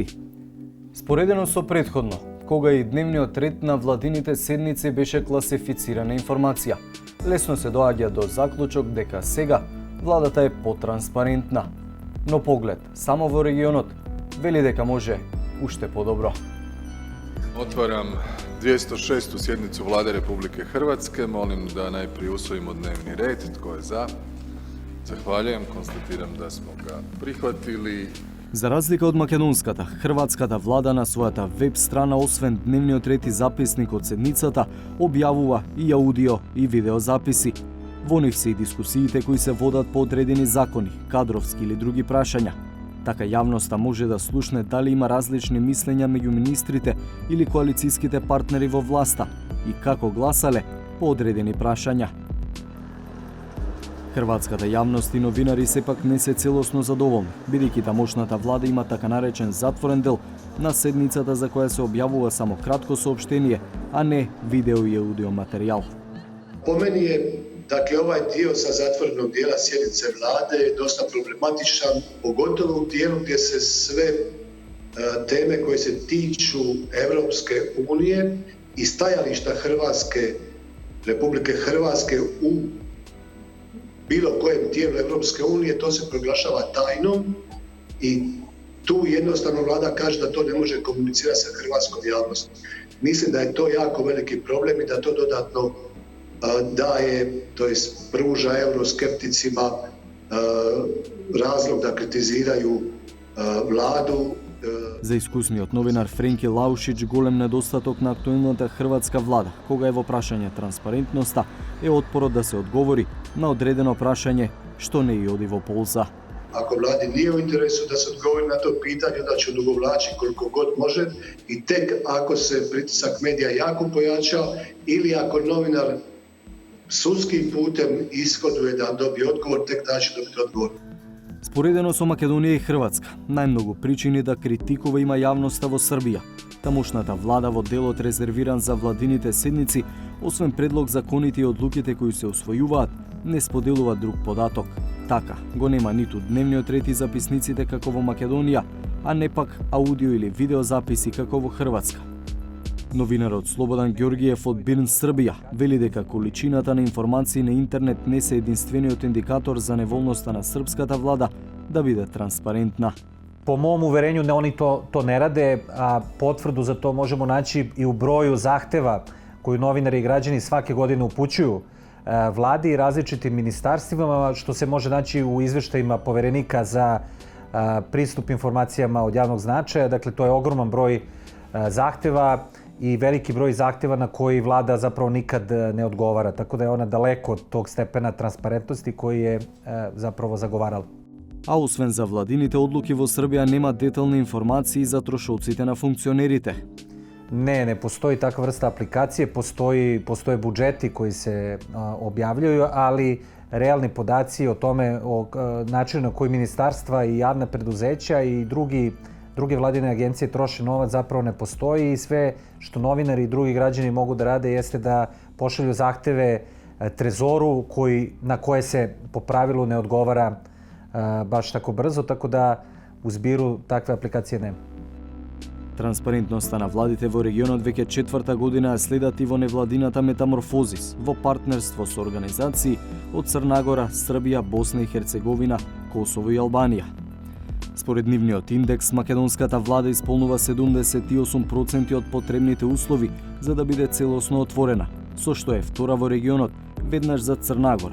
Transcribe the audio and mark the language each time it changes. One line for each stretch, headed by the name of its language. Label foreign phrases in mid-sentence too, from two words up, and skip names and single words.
Macedonian: Споредено со претходно, кога и дневниот ред на владините седници беше класифицирана информација, лесно се доаѓа до заклучок дека сега владата е потранспарентна. Но поглед само во регионот вели дека може уште подобро.
Croatian: Otvaram 206. sjednicu Vlade Republike Hrvatske. Molim da najprije usvojimo dnevni red. Tko je za? Zahvaljujem. Konstatiram da smo ga prihvatili.
Macedonian: За разлика од македонската, хрватската влада на својата веб страна, освен дневниот ред и записник од седницата, објавува и аудио и видео записи. Во нив се и дискусиите кои се водат по одредени закони, кадровски или други прашања. Така јавноста може да слушне дали има различни мислења меѓу министрите или коалицијските партнери во власта и како гласале по одредени прашања. Хрватската јавност и новинари сепак не се целосно задоволни, бидејќи тамошната влада има така наречен затворен дел на седницата за која се објавува само кратко соопштение, а не видео и аудио материјал.
Croatian: Po meni je, dakle, ovaj dio sa zatvorenog dijela sjednice vlade je dosta problematičan, pogotovo u dijelu gdje se sve teme koje se tiču Europske unije i stajališta Republike Hrvatske u bilo kojem tijelu Europske unije, to se proglašava tajnom i tu jednostavno vlada kaže da to ne može komunicirati sa hrvatskom javnosti. Mislim da je to jako veliki problem i da to dodatno daje, to jest pruža euroskepticima razlog da kritiziraju vladu.
Macedonian: За искусниот новинар Френки Лаушич, голем недостаток на актуелната хрватска влада, кога е во прашање транспарентноста, е отпорот да се одговори на одредено прашање што не и оди во полза.
Croatian: Ako vladi nije u interesu da se odgovori na to pitanje, onda će odugovlačiti koliko god može i tek ako se pritisak medija jako pojača ili ako novinar sudskim putem ishoduje da dobije odgovor, tek da će dobiti odgovor.
Macedonian: Споредено со Македонија и Хрватска, најмногу причини да критикува има јавноста во Србија. Тамошната влада во делот резервиран за владините седници, освен предлог законите и одлуките кои се усвојуваат, не споделува друг податок. Така, го нема ниту дневниот ред и записниците како во Македонија, а не пак аудио или видео записи како во Хрватска. Новинарот Слободан Ѓоргиев од Бирн, Србија, вели дека количината на информации на интернет не се единствениот индикатор за неволноста на српската влада да биде транспарентна.
Serbian: Po mom uverenju oni to ne rade, a potvrdu za to možemo naći i u broju zahteva koju novinari i građani svake godine upućuju vladi i različitim ministarstvima, što se može naći u izveštajima poverenika za pristup informacijama od javnog značaja. Dakle, to je ogroman broj zahteva i veliki broj zahteva na koji vlada zapravo nikad ne odgovara. Tako da je ona daleko od tog stepena transparentnosti koji je zapravo zagovarala.
Macedonian: А освен за владините одлуки во Србија нема детални информации за трошоците на функционерите.
Serbian: Ne postoji takva vrsta aplikacije, postoje budžeti koji se objavljuju, ali realni podaci o tome, o načinu na koji ministarstva i javna preduzeća i druge vladine agencije troše novac zapravo ne postoji i sve što novinari i drugi građani mogu da rade jeste da pošalju zahteve Trezoru na koje se po pravilu ne odgovara baš tako brzo, tako da u zbiru takve aplikacije nema.
Macedonian: Транспарентноста на владите во регионот веќе 4-та година следат и во невладината метаморфозис во партнерство со организации од Црна Гора, Србија, Босна и Херцеговина, Косово и Албанија. Според нивниот индекс, македонската влада исполнува 78% од потребните услови за да биде целосно отворена, со што е втора во регионот, веднаш за Црна Гора.